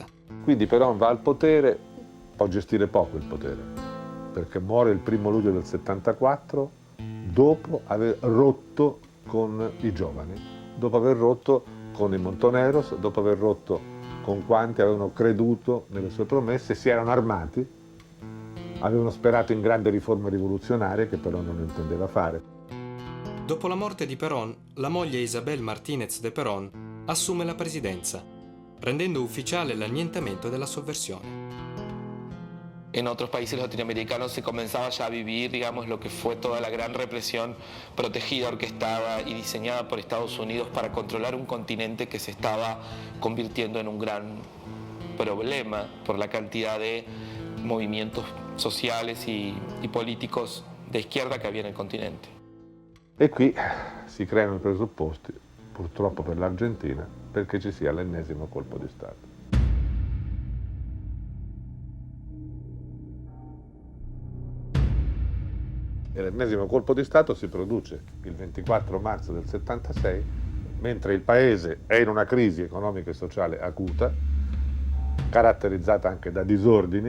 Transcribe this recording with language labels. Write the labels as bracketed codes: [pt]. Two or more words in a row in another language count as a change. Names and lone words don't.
[it] Quindi Perón va al potere, può gestire poco il potere, perché muore il 1 luglio del 74, dopo aver rotto con i giovani, dopo aver rotto con i Montoneros, dopo aver rotto con quanti avevano creduto nelle sue promesse, si erano armati, avevano sperato in grandi riforme rivoluzionarie che però non intendeva fare. Dopo la morte di Perón, la moglie Isabel Martínez de Perón assume la presidenza, rendendo ufficiale l'annientamento della sovversione. [es] En otros países latinoamericanos se comenzaba ya a vivir, digamos, lo que fue toda la gran represión protegida, orquestada y diseñada por Estados Unidos para controlar un continente que se estaba convirtiendo en un gran problema por la cantidad de movimientos sociales y políticos de izquierda que había en el continente. [it] E qui si creano i presupposti, purtroppo per l'Argentina, perché ci sia l'ennesimo colpo di Stato. E l'ennesimo colpo di Stato si produce il 24 marzo del 76, mentre il paese è in una crisi economica e sociale acuta, caratterizzata anche da disordini.